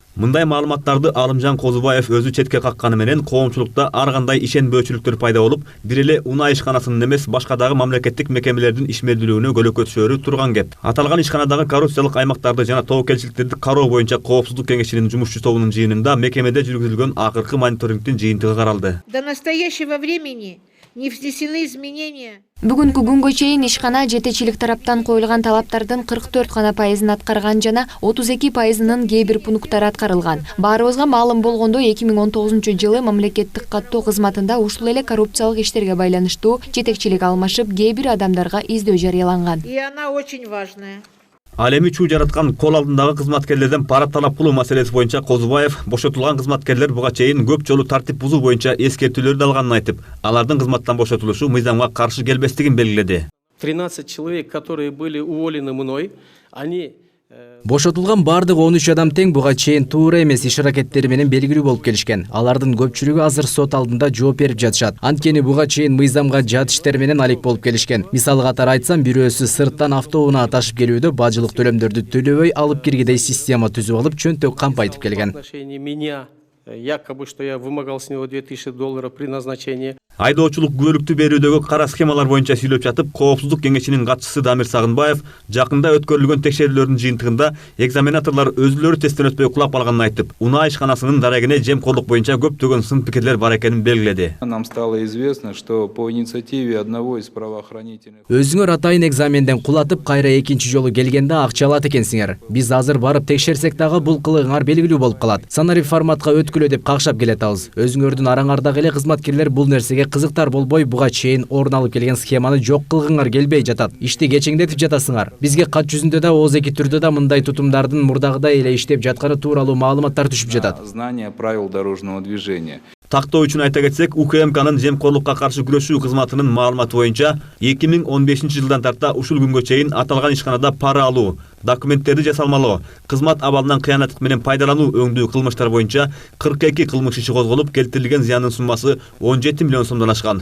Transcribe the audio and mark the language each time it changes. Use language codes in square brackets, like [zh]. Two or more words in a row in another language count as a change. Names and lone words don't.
[ky] Мындай маалыматтарды Алымжан Козубаев өзү четке какканы менен коомчулукта ар кандай ишенбөөчүлүктөр пайда болуп, бир эле унаа ишканасынын эмес, башка дагы мамлекеттик мекемелердин ишмердүүлүгүнө көлөкөтүшөрү турган кеп. Аталган ишканадагы коррупциялык аймактарды жана тобокелчиликтерди кароо боюнча коопсуздук кеңешинин жумушчу тобунун жыйынында мекемеде жүргүзүлгөн акыркы мониторингдин жыйынтыгы каралды. [ru] До настоящего времени не внесены изменения. [ky] Бүгүнкү күнгө чейин ишкана жетекчилик тараптан коюлган талаптардын 44% аткарган жана 32%-нын кээ бир пункттары аткарылган. Баарыбызга маалым болгондой 2019-жылы мамлекеттик каттоо кызматында ушул эле коррупциялык иштерге байланыштуу жетекчилик алмашып, кээ бир адамдарга издөө жарыяланган. [ru] И она очень важная. [ky] Ал эми чуу жараткан кол алдындагы кызматкерлерден пара талап кылуу маселеси боюнча Козубаев бошотулган кызматкерлер буга чейин көп жолу тартип бузуу боюнча эскертүүлөрдү алганын айтып, алардын кызматтан бошотулушу мыйзамга каршы келбестигин белгиледи. [ru] 13 человек, которые были уволены мной, они [ky] Бошотулган бардык 13 адам тең буга чейин туура эмес иш аракеттери менен белгилүү болуп келишкен. Алардын көпчүлүгү азыр сот алдында жооп берип жатышат. Анткени буга чейин мыйзамга жат иштер менен алек болуп келишкен. Мисалы катары айтсам, бирөөсү сырттан автоунаа ташып келүүдө бажылык төлөмдөрдү төлөбөй алып киргидей система түзүп алып, чөнтөк кампайтып келген. [ru] Якобы, что я вымогал с него $2000 при назначении. [ky] Айдоочулук күбөлүктү берүүдөгү кара схемалар боюнча сүйлөп жатып, коопсуздук кеңешинин катчысы Дамир Сагынбаев жакында өткөрүлгөн текшерүүлөрдүн жыйынтыгында экзаменаторлор өзүлөрү тесттен өтпөй кулап калганын айтып, унаа ишканасынын дарегине жемкорлук боюнча көптөгөн сын пикирлер бар экенин белгиледи. [ru] Нам стало известно, что по инициативе одного из правоохранительных... [ky] Өзүңөр атайын экзаменден кулатып, кайра экинчи жолу келгенде акча алат экенсиңер. Биз азыр барып текшерсек дагы бул кылыгыңар белгилүү болуп калат. Санарип форматка өткүлө деп какшап келатабыз. Өзүңөрдүн араңардагы эле кызматкерлер бул нерсеге кызыктар болбой, буга чейин орун алып келген схеманы жок кылгыңар келбей жатат. Ишти кечеңдетип жатасыңар. Бизге кат жүзүндө да, ооз-эки түрдө да мындай тутумдардын мурдагыдай эле иштеп жатканы тууралуу маалыматтар түшүп жатат. [ru] Знание правил дорожного движения. [ky] Тактоо үчүн айта кетсек, УКМКнын жемкорлукка каршы күрөшүү кызматынын маалыматы боюнча 2015-жылдан тарта ушул күнгө чейин аталган ишканада пара алуу, документтерди жасалмалоо, кызмат абалынан кыянаттык менен пайдалануу өңдүү кылмыштар боюнча 42 кылмыш иши козголуп, келтирилген зыяндын суммасы 17 миллион сомдон ашкан.